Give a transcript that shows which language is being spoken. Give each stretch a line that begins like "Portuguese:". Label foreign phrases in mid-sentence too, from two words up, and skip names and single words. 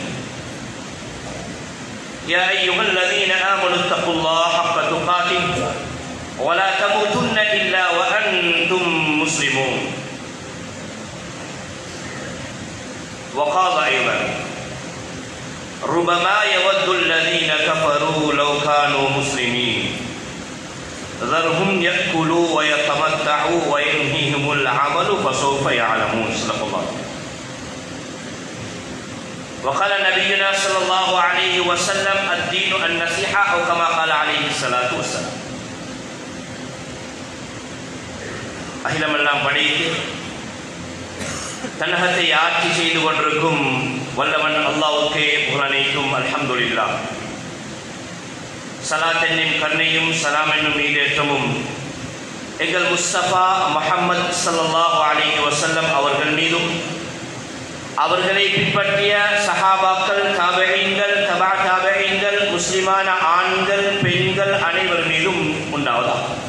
Arabic: يا أيها الذين آمنوا اتقوا الله حق تقاته ولا تموتن إلا وأنتم مسلمون وقال أيضا ربما يود الذين كفروا لو كانوا مسلمين ذرهم يأكلوا ويتمتعوا ويلهيهم العمل فسوف يعلمون صدق الله. وقال نبينا صلى الله عليه وسلم الدين النصيحة أو كما قال عليه الصلاة والسلام.
Tamil: அகிலமெல்லாம் படைத்து தன்னகத்தை ஆட்சி செய்து கொண்டிருக்கும் வல்லவன் அல்லாஹ்வுக்கே புகழ் அனைத்தும் அல்ஹம்துலில்லாஹ். ஸலாத் என்னும் கருணையும் ஸலாம் என்னும் ஈடேற்றமும் எங்கள் முஸ்தபா முஹம்மது
Arabic: صلى الله عليه وسلم
Tamil: அவர்கள் மீதும் அவர்களை பின்பற்றிய சஹாபாக்கள் தாபிஈன்கள் தபா தாபிஈன்கள் முஸ்லிமான ஆண்கள் பெண்கள் அனைவர் மீதும் உண்டாவதாக.